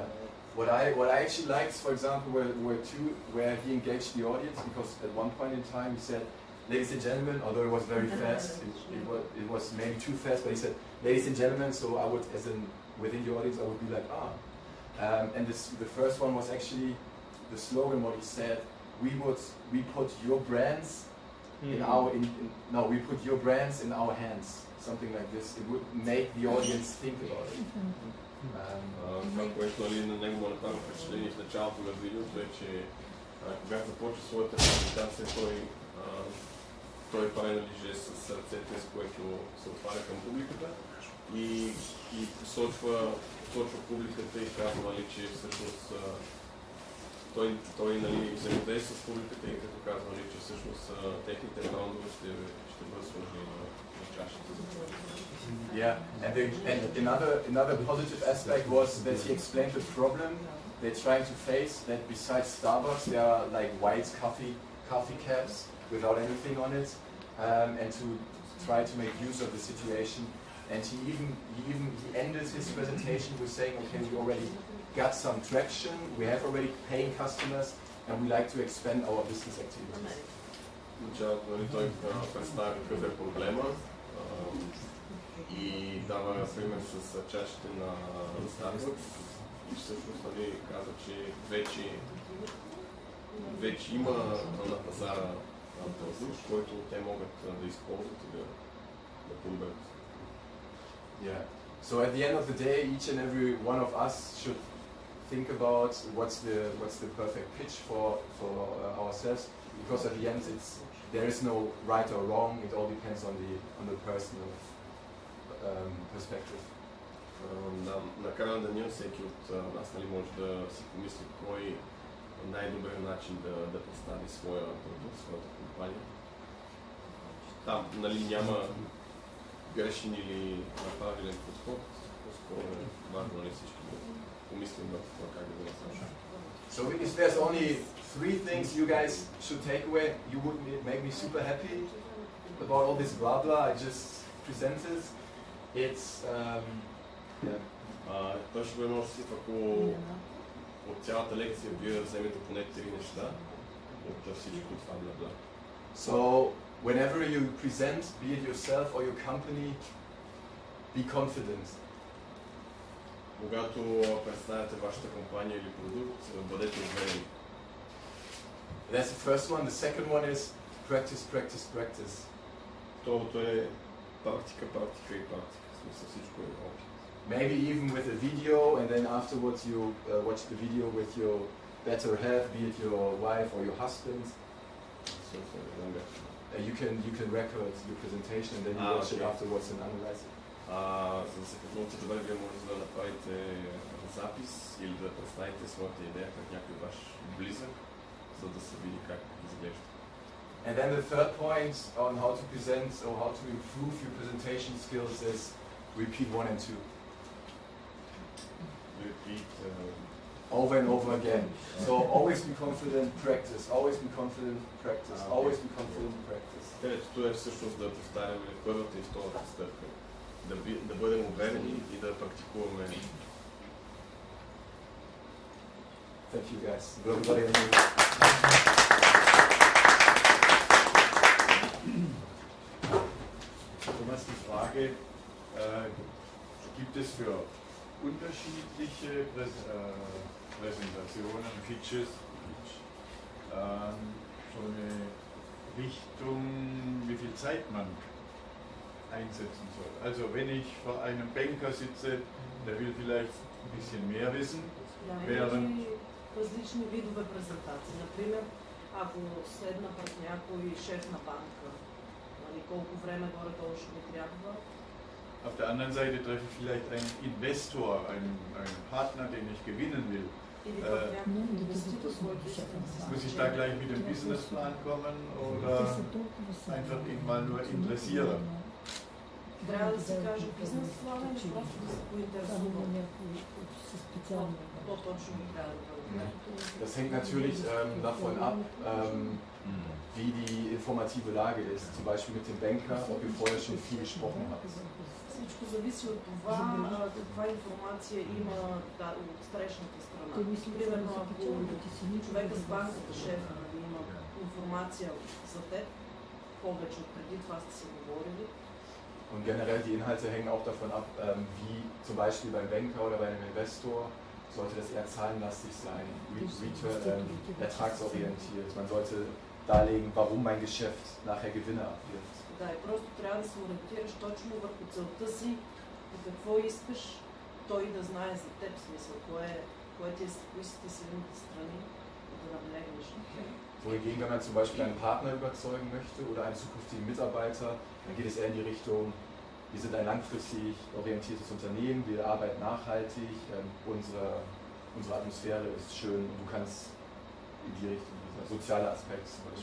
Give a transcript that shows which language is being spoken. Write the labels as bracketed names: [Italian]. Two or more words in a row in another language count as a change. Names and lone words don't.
[English] What I actually liked, for example, where he engaged the audience, because at one point in time he said, "Ladies and gentlemen," although it was very fast, it was maybe too fast, but he said, "Ladies and gentlemen," so I would, within the audience, I would be like, and the first one was actually the slogan, what he said, we put your brands we put your brands in our hands, something like this. It would make the audience think about it. [Bulgarian] Това, което на него му направи впечатление в началото на видеото е, че когато започва своята презентация, той прави жест с ръцете, с което се отваря към публиката и посочва публиката и казва, че всъщност той взаимодейства с публиката и като казва, че всъщност техните раундове ще бъдат сложени на чашата за това. [English] Yeah, and another positive aspect was that he explained the problem they're trying to face, that besides Starbucks there are like white coffee caps without anything on it, and to try to make use of the situation. And he ended his presentation with saying, okay, we already got some traction, we have already paying customers, and we like to expand our business activities. [Bulgarian] Той представя какъв е проблема и дава пример с чашите на Starbucks и всъщност каза, че вече има на пазара продукт, който те могат да използват и да подберат. [English] Yeah. So at the end of the day, each and every one of us should think about what's the perfect pitch for ourselves, because at the end there is no right or wrong. It all depends on the personal perspective. [Bulgarian] На края на деня всеки от нас може да си помисли кой е най-добрият начин да представи своя продукт, своята компания. Там няма грешен или правилен подход, по-скоро е важно всички да помислим в това как да го насочим. [English] So if there's only 3 things you guys should take away, you would make me super happy about all this blah blah I just presented. It's [Bulgarian] Той ще бъде много щастлив, ако от цялата лекция вие вземете поне 3 неща от всичко това бла. [English] So whenever you present, be it yourself or your company, be confident. [Bulgarian] Когато представяте вашата компания или продукт, бъдете уверени. [English] That's the first one. The second one is practice, practice, practice. [Bulgarian] Второто е практика, практика и практика. Смисъл всичко е опит. [English] Maybe even with a video, and then afterwards you watch the video with your better half, be it your wife or your husband. You can record your presentation and then you watch it afterwards and analyze it. [Bulgarian] За да се подготвите добре, вие може да направите запис или да представите своята идея пред някой ваш близък, за да се види как изглежда. [English] And then the third point on how to present or how to improve your presentation skills is repeat 1 and 2. Repeat over and over again. So always be confident, practice. Always be confident, practice. Always be confident, practice. [Bulgarian] Това е всъщност да повтаряме първата и втората стъпка. Да бъдем уверени и да практикуваме. [English] Thank you guys. [Bulgarian] Благодаря ви. [German] Thomas, die Frage, gibt es für unterschiedliche Präsentationen, Pitches, so eine Richtung, wie viel Zeit man einsetzen soll. Also wenn ich vor einem Banker sitze, der will vielleicht ein bisschen mehr wissen, während... [Bulgarian] различни видове презентации. Например, ако седна пред някой шеф на банка, колко време горе-долу ще ми трябва. [German] Auf der anderen Seite treffe ich vielleicht einen Investor, einen Partner, den ich gewinnen will. Muss ich da gleich mit dem Businessplan kommen oder einfach ihn mal nur interessieren? [Bulgarian] Трябва да се каже бизнес план или просто да се поинтересувам. По-точно трябва да бъде. [German] Das hängt natürlich davon ab, wie die informative Lage ist. Zum Beispiel mit dem Banker, ob ihr vorher schon viel gesprochen habt. [Bulgarian] Всичко зависи от това каква информация има от срещната страна. Примерно, ако човека с банката, шефа, има информация за теб, повече от преди това сте се говорили. [German] Und generell die Inhalte hängen auch davon ab, wie zum Beispiel beim Banker oder bei einem Investor sollte das eher zahlenlastig sein, ertragsorientiert. Man sollte darlegen, warum mein Geschäft nachher Gewinne abwirft. [Bulgarian] Да, и просто трябва да се ориентираш точно върху целта си и какво искаш той да знае за теб, смисъл, кои са ти силните страни и да наблегнеш на тях. [German] Wohingegen, wenn man zum Beispiel einen Partner überzeugen möchte oder einen zukünftigen Mitarbeiter, dann geht es eher in die Richtung, wir sind ein langfristig orientiertes Unternehmen, wir arbeiten nachhaltig, unsere Atmosphäre ist schön und du kannst in die Richtung, dieser soziale Aspekt zum Beispiel.